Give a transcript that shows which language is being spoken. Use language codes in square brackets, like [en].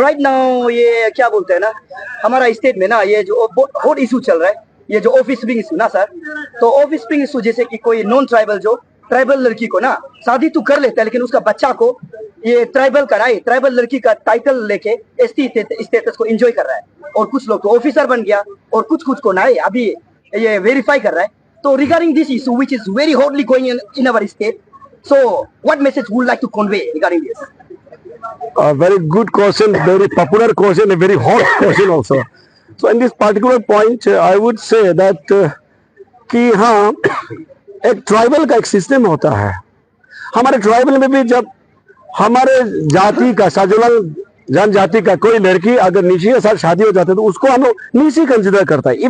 [hi] Right now ये क्या बोलते हैं ना, हमारा स्टेट में ना ये जो बहुत इशू चल रहा है, ये जो ऑफिस स्प्रिंग इशू ना सर, तो ऑफिस स्प्रिंग इशू जैसे कि कोई नॉन ट्राइबल जो ट्राइबल लड़की को ना शादी तो कर लेता है, लेकिन उसका बच्चा को ये ट्राइबल कराए, ट्राइबल लड़की का टाइटल लेके एसटी स्टेटस को एंजॉय कर रहा है, और कुछ लोग तो ऑफिसर बन गया और कुछ को ना अभी ये वेरीफाई कर रहा है। [en] तो regarding this issue which is very hotly going in our state, so what message would you like to convey regarding this? A very good question, very popular question, a very hot question also. So in this particular point, I would say that [hi] कि हाँ एक tribal का एक system होता है। हमारे tribal में भी जब हमारे जाति का साजुलंग जनजाति का कोई लड़की अगर नीची के साथ शादी हो जाती है तो उसको हम लोग नीची कंसिडर करता है।